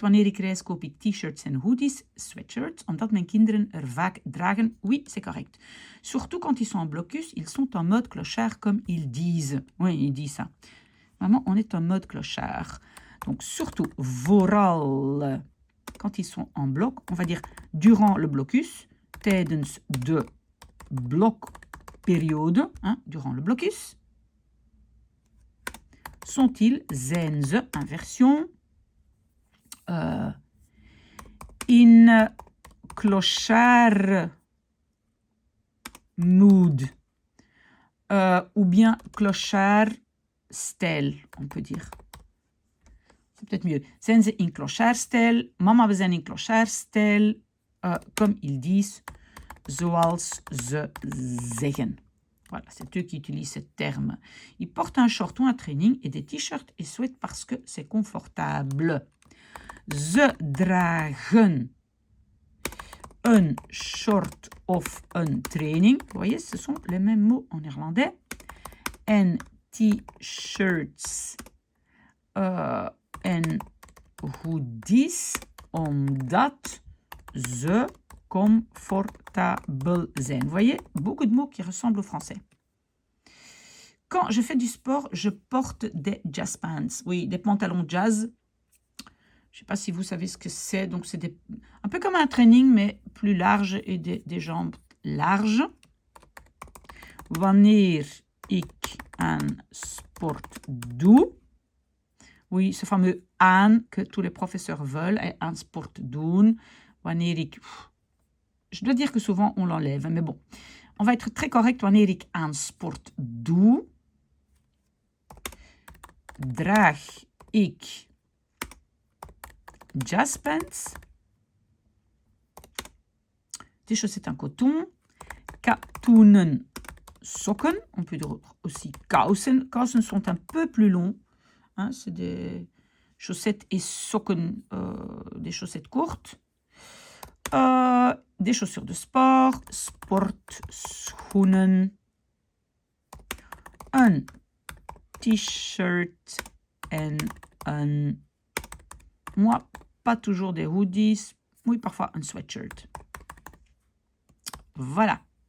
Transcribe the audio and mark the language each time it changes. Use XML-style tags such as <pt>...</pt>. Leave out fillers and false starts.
<nl>Wanneer ik reis, koop ik t-shirts en hoodies, sweatshirts, omdat mijn kinderen vaak dragen.</nl> <fr>Oui, c'est correct. Surtout quand ils sont en blocus, ils sont en mode clochard, comme ils disent. Oui, ils disent ça. Maman, on est en mode clochard. Donc, surtout, vooral, quand ils sont en bloc, on va dire durant le blocus,</fr> <nl>tijdens de blokperiode,</nl> <fr>hein, durant le blocus. Sont-ils,</fr> <nl>zijn ze,</nl> <fr>inversion, in clochard mood, ou bien clochard stijl, on peut dire. C'est peut-être mieux.</fr> <nl>Zijn ze in clochardstijl? Mama, we zijn in clochardstijl.</nl> <fr>Comme ils disent,</fr> <nl>zoals ze zeggen.</nl> <fr>Voilà, c'est eux qui utilisent ce terme. Ils portent un short ou un training et des t-shirts et sweats parce que c'est confortable.</fr> <nl>Ze dragen een short of een training.</nl> <fr>Vous voyez, ce sont les mêmes mots en néerlandais.</fr> <nl>En t-shirts en hoodies, omdat ze comfortabel zijn.</nl> <fr>Vous voyez, beaucoup de mots qui ressemblent au français. Quand je fais du sport, je porte des jazz pants. Oui, des pantalons jazz. Je ne sais pas si vous savez ce que c'est. Donc, c'est un peu comme un training, mais plus large et des jambes larges.</fr> <nl>Wanneer ik aan sport doe.</nl> <fr>Oui, ce fameux aan que tous les professeurs veulent, et</fr> <nl>aan sport doen. Wanneer ik...</nl> <fr>Je dois dire que souvent on l'enlève, mais bon. On va être très correct.</fr> <nl>Wanneer ik aan sport doe, draag ik</nl> <fr>jazzpants, des chaussettes en coton,</fr> <nl>katoenen sokken,</nl> <fr>on peut dire aussi kousen. Kousen sont un peu plus longs, hein, c'est des chaussettes et sokken, des chaussettes courtes. Des chaussures de sport, sportschoenen,</fr> <nl>een t-shirt en een...</nl> <fr>Moi, pas toujours des hoodies, oui, parfois un sweatshirt. Voilà.</fr>